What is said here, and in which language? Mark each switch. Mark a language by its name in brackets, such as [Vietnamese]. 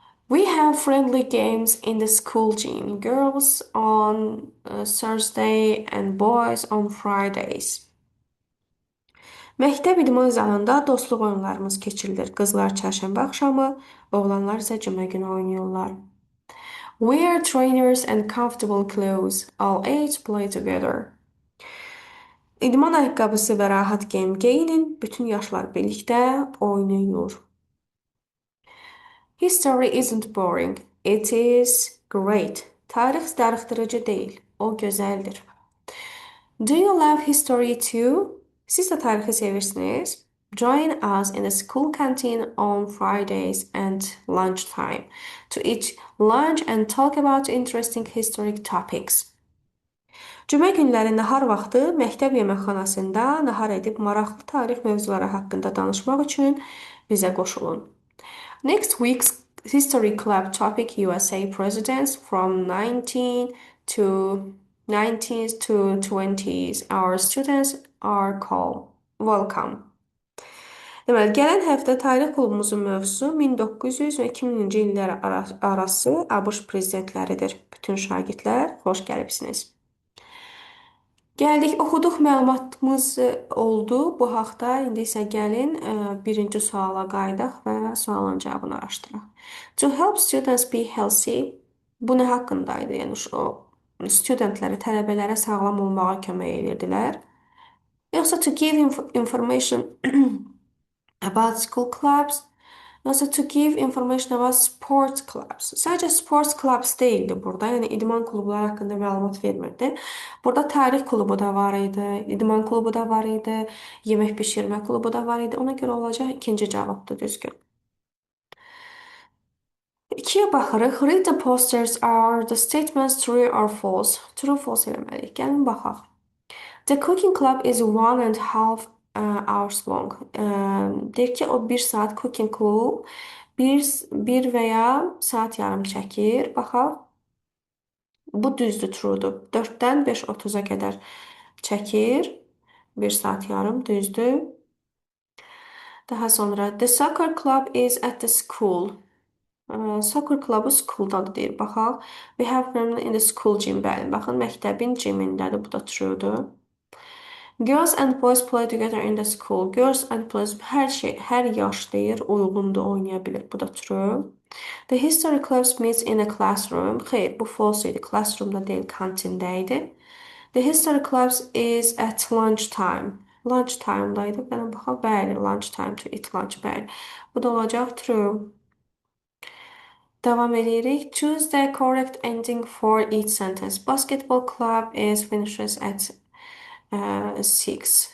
[English] We have friendly games in the school gym. Girls on Thursday and boys on Fridays. [Azerbaijani] Məktəb idman zalında dostluq oyunlarımız keçirilir. Qızlar çərşənbə axşamı, oğlanlar isə cümə günü oynayırlar. [English] Wear trainers and comfortable clothes. All age play together. [Azerbaijani] İdman ayaqqabısı və rahat geyim geyinin, bütün yaşlar birlikdə oynayır. [English] History isn't boring. It is great. [Azerbaijani] Tarix darıxdırıcı deyil, o gözəldir. [English] Do you love history too? [Azerbaijani] Siz də tarixi sevirsiniz? [English] Join us in the school canteen on Fridays and lunchtime to eat lunch and talk about interesting historic topics. [Azerbaijani] Cümə günləri nahar vaxtı məktəb yeməkxanasında nahar edib maraqlı tarix mövzuları haqqında danışmaq üçün bizə qoşulun. [English] Next week's History Club topic USA presidents from 19th to 20s. Our students are welcome. [Azerbaijani] Deməli, gələn həftə tarix klubumuzun mövzusu 1900 və 2000-ci illər arası ABŞ prezidentləridir. Bütün şagirdlər, xoş gəlibsiniz. Gəldik, oxuduq, məlumatımız oldu bu haqda. İndi isə gəlin birinci suala qayıdaq və sualın cavabını araşdıraq. [English] To help students be healthy, [Azerbaijani] bu nə haqqındaydı? Yəni o studentlərə, tələbələrə sağlam olmağa kömək edirdilər. [English] Yoxsa to give information about school clubs, yoxsa to give information about sports clubs. [Azerbaijani] Sadəcə sports clubs deyildi burada, yəni idman klubları haqqında məlumat vermirdi. Burada tarix klubu da var idi, idman klubu da var idi, yemək bişirmə klubu da var idi. Ona görə olacaq ikinci cavabdır, düzgün. İkiyə baxırıq. [English] Read the posters are the statements true or false. True, false [Azerbaijani] eləməliyik. Gəlin baxaq. [English] The cooking club is 1.5 hours long. [Azerbaijani] Deyir ki, o 1 saat cooking club 1 və ya saat yarım çəkir. Baxaq. Bu düzdür, truedur. 4-dən 5:30-a qədər çəkir. 1 saat yarım düzdür. Daha sonra [English] the soccer club is at the school. [Azerbaijani] Soccer clubı schooldadır deyir. Baxaq. [English] We have them in the school gym. [Azerbaijani] Bəli, baxın, məktəbin gymindədir. Bu da truedur. [English] Girls and boys play together in the school. Girls and boys [Azerbaijani] hər yaş deyir, uyğundur, oynaya bilir. Bu da [English] true. The history clubs meets in a classroom. [Azerbaijani] Xeyr, bu false idi. Classroomda deyil, kantində idi. [English] The history clubs is at lunchtime. [Azerbaijani] Lunchtime'daydı. Bana baxaq, bəli, [English] lunchtime to eat lunch, [Azerbaijani] bəli. Bu da olacaq true. Davam edirik. [English] Choose the correct ending for each sentence. Basketball club is finishes at 6.